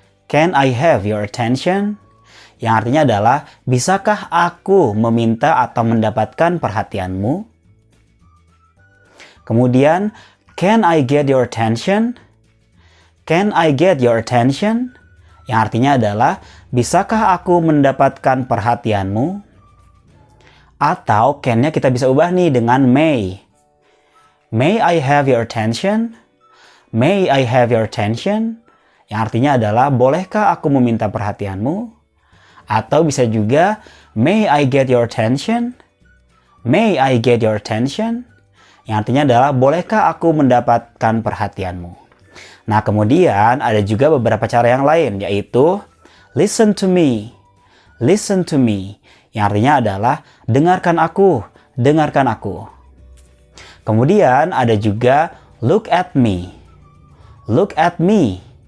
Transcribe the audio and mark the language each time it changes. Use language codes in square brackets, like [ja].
[en] Can I have your attention? [id] Yang artinya adalah bisakah aku meminta atau mendapatkan perhatianmu? Kemudian [en] can I get your attention? Can I get your attention? [id] Yang artinya adalah, bisakah aku mendapatkan perhatianmu? Atau can-nya kita bisa ubah nih dengan may. [en] May I have your attention? May I have your attention? [id] Yang artinya adalah, bolehkah aku meminta perhatianmu? Atau bisa juga, [en] may I get your attention? May I get your attention? [id] Yang artinya adalah, bolehkah aku mendapatkan perhatianmu? Nah, kemudian ada juga beberapa cara yang lain, yaitu [en] listen to me. Listen to me. [id] Yang artinya adalah, dengarkan aku, dengarkan aku. Kemudian ada juga [en] look at me. Look at me.